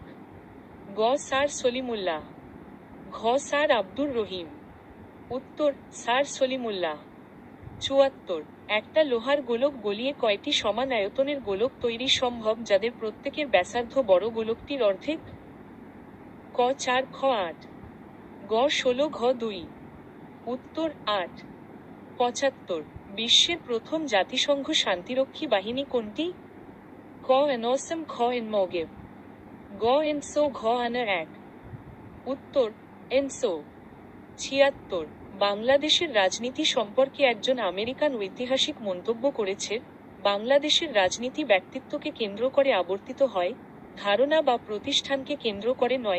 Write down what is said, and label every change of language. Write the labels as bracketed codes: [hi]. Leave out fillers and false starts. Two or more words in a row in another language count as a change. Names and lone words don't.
[bn] গ স্যার সলিমুল্লাহ। ঘ স্যার আব্দুর রহিম। উত্তর স্যার সলিমুল্লাহ। 74 একটা লোহার গোলক গলিয়ে কয়টি সমান আয়তনের গোলক তৈরি সম্ভব যাদের প্রত্যেকের ব্যাসার্ধ বড় গোলকটির অর্ধেক? ক 4 খ 8। গ 16 ঘ 2। উত্তর 8। 75 বিশ্বের প্রথম জাতিসংঘ শান্তিরক্ষী বাহিনী কোনটি? ক এনওসম খ এনমোগেব। গ এনসো ঘ আনা 1। উত্তর এনসো। 76 বাংলাদেশের রাজনীতি সম্পর্কে একজন আমেরিকান ঐতিহাসিক মন্তব্য করেছে, বাংলাদেশের রাজনীতি ব্যক্তিত্বকে কেন্দ্র করে আবর্তিত হয়, ধারণা বা প্রতিষ্ঠানকে কেন্দ্র করে নয়।